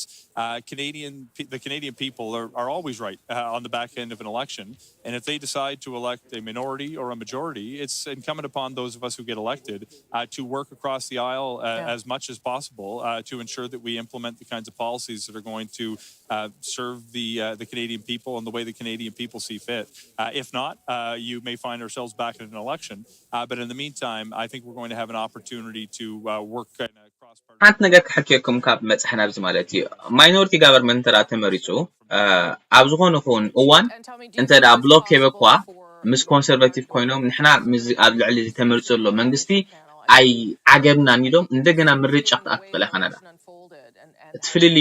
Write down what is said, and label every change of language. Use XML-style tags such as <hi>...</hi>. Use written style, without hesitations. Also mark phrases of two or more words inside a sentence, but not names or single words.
<en>The Canadian people are always right on the back end of an election, and if they decide to elect a minority or a majority, it's incumbent upon those of us who get elected to work across the aisle as much as possible to ensure that we implement the kinds of policies that are going to serve the Canadian people in the way the Canadian people see fit. If not, you may find ourselves back in an election. But in the meantime, I think we're going to have an opportunity to work in a cross-party.</en> <ti>ሓንቲ ነገር ክሕኪየኩም ካብ መፅሓና ብዚ ማለት እዩ</ti> <en>minority government</en> <ti>ተመሪጹ ኣብ ዝኾነ ኹን እዋን እንተ ዳ ብሎክ ኬቤኳ ምስ ኮንሰርቫቲቭ ኮይኖም ንሕና ኣብ ልዕሊ እዚ ተመሪጹ ዘሎ መንግስቲ ኣይ ዓገብናን ኢሎም እንደገና ምርጫ ክትኣክል ካናዳ ትፍልልይ</ti>